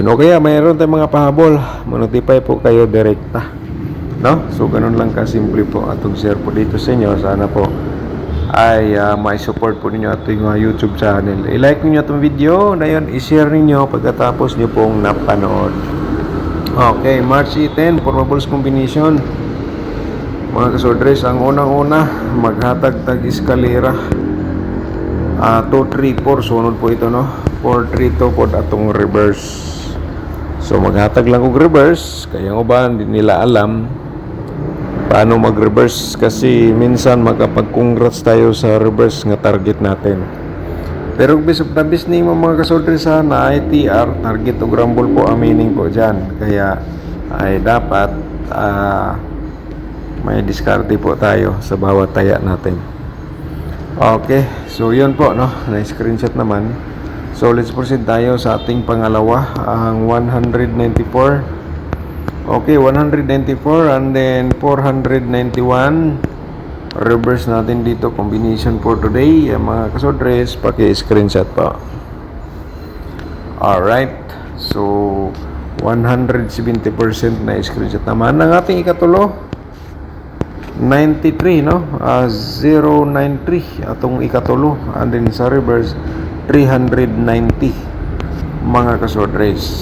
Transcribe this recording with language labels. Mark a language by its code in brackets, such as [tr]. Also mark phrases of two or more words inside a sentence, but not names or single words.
[tl] O kaya mayroon tayong mga pahabol, manotify po kayo direkta no. So ganun lang kasimple po atong share po dito sa inyo. Sana po ay may support po ninyo ating YouTube channel. I-like niyo itong video na yun, i-share niyo pagkatapos niyo pong napanood. [en] Okay, March 10 for Bubbles combination. [ceb] Mga kasodres, ang unang-una maghatag tag eskalera 2, 3, 4, sunod po ito, no? 4, 3 to po atong reverse. So maghatag lang og reverse, [tl] kaya nga ba hindi nila alam paano mag-reverse, kasi minsan magkapag-congrats tayo sa reverse nga target natin. Pero [en] bis of the bis [tl] ni mga kasodres na ITR, target o rumble po ang meaning po dyan. Kaya ay dapat may diskarte po tayo sa bawat taya natin. [en] Okay, so [tl] yun po, no? Na-screenshot naman. So [en] let's proceed [tl] tayo sa ating pangalawa, ang 194. [en] Okay, 194 and then 491. [tl] Reverse natin dito, [en] combination for today. [tl] Mga kasodres, paki-screenshot po. [en] Alright, so [tl] 170% na screenshot naman ng ating ikatulo. 93, no? [ceb] 093 atong ikatulo, [en] and then [ceb] sa reverse 390, mga kasodres.